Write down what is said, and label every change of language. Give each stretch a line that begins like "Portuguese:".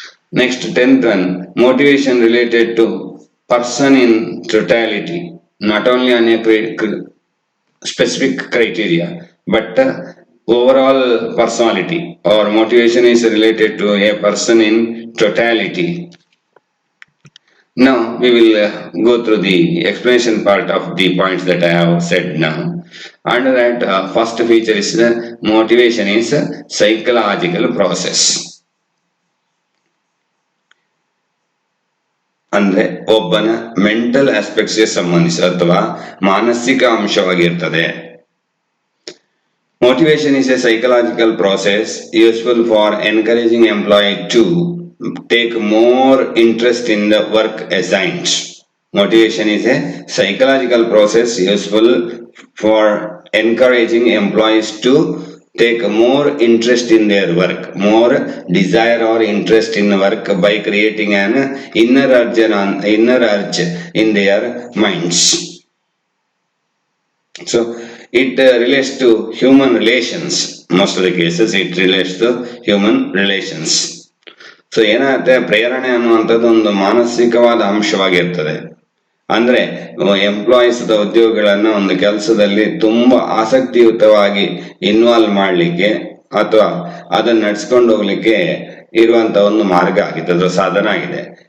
English: Next, 10th one, motivation related to person in totality, not only on a specific criteria, but overall personality, or motivation is related to a person in totality. Now we will go through the explanation part of the points that I have said now. Under that, first feature is motivation is a psychological process.
Kannada: ಅಂದ್ರೆ ಒಬ್ಬನ mental ಆಸ್ಪೆಕ್ಟ್ಸ್ಗೆ ಸಂಬಂಧಿಸಿ ಅಥವಾ ಮಾನಸಿಕ ಅಂಶವಾಗಿರ್ತದೆ.
English: Motivation is a psychological process useful for encouraging employee to take more interest in the work assigned. Motivation is a psychological process useful for encouraging employees to take more interest in their work, more desire or interest in work by creating an inner urge in their minds. So it relates to human relations. Most of the cases it relates to human relations.
Kannada: So ಏನಾಗುತ್ತೆ, ಪ್ರೇರಣೆ ಅನ್ನುವಂಥದ್ದು ಒಂದು ಮಾನಸಿಕವಾದ ಅಂಶವಾಗಿರ್ತದೆ. ಅಂದ್ರೆ employees ಉದ್ಯೋಗಿಗಳನ್ನ ಒಂದು ಕೆಲಸದಲ್ಲಿ ತುಂಬಾ ಆಸಕ್ತಿಯುತವಾಗಿ involve ಮಾಡ್ಲಿಕ್ಕೆ ಅಥವಾ ಅದನ್ನ ನಡ್ಸ್ಕೊಂಡು ಹೋಗ್ಲಿಕ್ಕೆ ಇರುವಂತ ಒಂದು ಮಾರ್ಗ ಆಗಿದೆ, ಅದು ಸಾಧನ ಆಗಿದೆ.